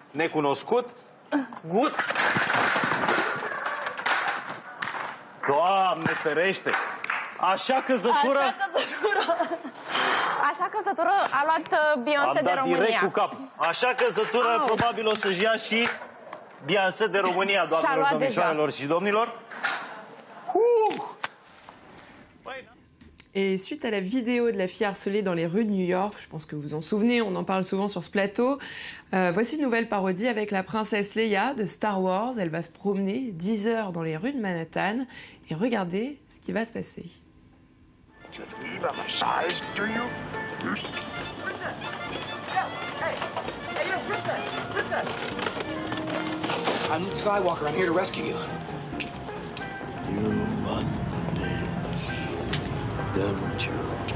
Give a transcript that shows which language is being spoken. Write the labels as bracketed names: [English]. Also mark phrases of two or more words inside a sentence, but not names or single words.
[Romanian] necunoscut. Gut. Doamne ferește! Așa căzătură... Așa căzătură a luat Beyoncé Am de dat România. direct cu cap. Așa căzătură probabil o să-și ia și Beyoncé de România, doamnelor, domnișoarelor și domnilor. [French] Et suite à la vidéo de la fille harcelée dans les rues de New York, je pense que vous vous en souvenez, on en parle souvent sur ce plateau, voici une nouvelle parodie avec la princesse Leia de Star Wars. Elle va se promener 10 heures dans les rues de Manhattan et regardez ce qui va se passer. [English] I'm Luke Skywalker. I'm here to rescue you. You want me, don't you?